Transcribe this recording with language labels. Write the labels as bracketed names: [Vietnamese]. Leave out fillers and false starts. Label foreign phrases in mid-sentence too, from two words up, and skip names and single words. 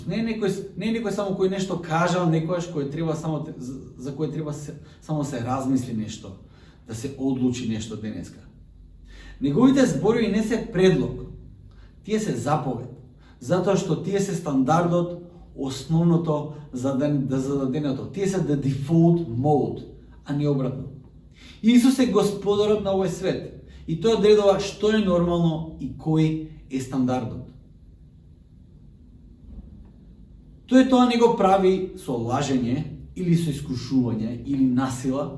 [Macedonian] Не е некој само кој нешто кажал, некојаш кој треба за кој треба само се размисли нешто, да се одлучи нешто денеска. Неговите зборови не се предлог, тие се заповед, затоа што тие се стандардот, основното зададеното. Тие се [English] the default mode, [Macedonian] а не обратно. Исус е господарот на овој свет и тој одредува што е нормално и кој е стандардот. Тој тоа не го прави со лажење или со искушување или насила.